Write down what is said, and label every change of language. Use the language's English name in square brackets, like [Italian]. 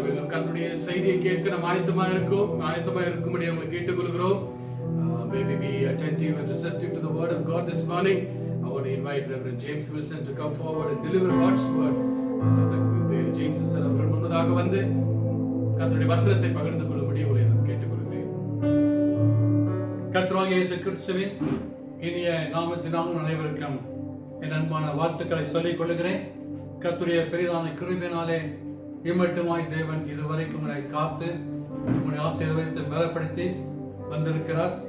[Tamil] கர்த்தருடைய செய்தியை கேட்க நம்ம ஆயத்தமா இருக்கும்படி உங்களை கேட்டுக்கொள்கிறோம். [English] May we be attentive and receptive to the word of God this morning. I want to invite Reverend James Wilson to come forward and deliver God's word. [Tamil] James Wilson அவர்கள் முன்னதாக வந்து கர்த்தருடைய வசனத்தை பகிர்ந்து கொள்ளும்படி உங்களை நான் கேட்டுக்கொள்கிறேன். கர்த்தராகிய இயேசு கிறிஸ்துவின் இனிய நாமத்தினால் அனைவருக்கும் என் அன்பான வாழ்த்துக்களை சொல்லிக் கொள்கிறேன். கர்த்தருடைய பெரிதான கிருபையினாலே இம்மட்டுமாய் தேவன் இதுவரைக்கும் உங்களை காத்து உங்களை ஆசீர்வதித்து பலப்படுத்தி வந்திருக்கிறார்.